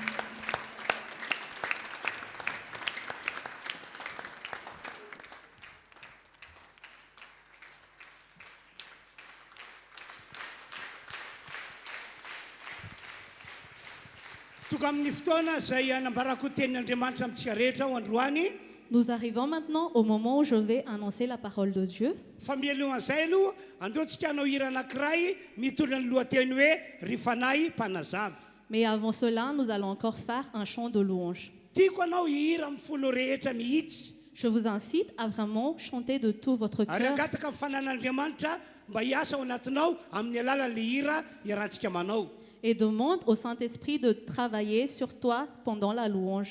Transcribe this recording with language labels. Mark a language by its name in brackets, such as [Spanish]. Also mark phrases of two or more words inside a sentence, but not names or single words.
[Malagasy] Tonga amin'ny fotoana izay anambarako tenin'Andriamanitra amintsika rehetra ho androany. [French] Nous arrivons maintenant au moment où je vais annoncer la parole de Dieu. [Malagasy] Fa mialohan'izay aloha andeontsika hanao hira anankiray mitondra ny lohateny hoe ry fanahy mpanazava. [French] Mais avant cela, nous allons encore faire un chant de louange. [Malagasy] Tiako anao hihira amin'ny folo rehetra mihitsy. [French] Je vous incite à vraiment chanter de tout votre Ary cœur [Malagasy] angataka amin'ny fanan'Andriamanitra mba hiasa ao anatinao amin'ny alalan'le hira iarahantsika manao. [French] et demande au Saint-Esprit de travailler sur toi pendant la louange.